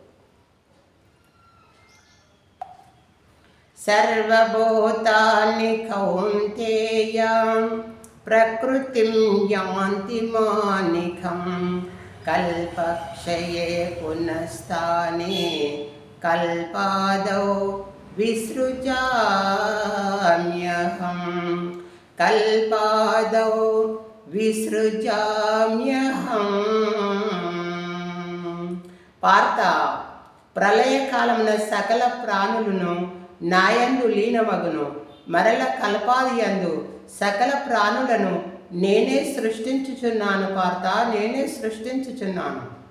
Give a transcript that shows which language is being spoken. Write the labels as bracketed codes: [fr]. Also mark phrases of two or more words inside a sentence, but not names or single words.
[sa] सर्वभूतानि कौन्तेय प्रकृतिं यान्ति मानिकं कल्पक्षये पुनस्ताने कल्पादौ विसृजाम्यहम् कल्पादौ विसृजाम्यहम्। [te] పార్త ప్రళయకాలమున సకల ప్రాణులను నాయందు లీనమగును, మరల కల్పాది యందు సకల ప్రాణులను నేనే సృష్టించుచున్నాను పార్త, నేనే సృష్టించుచున్నాను.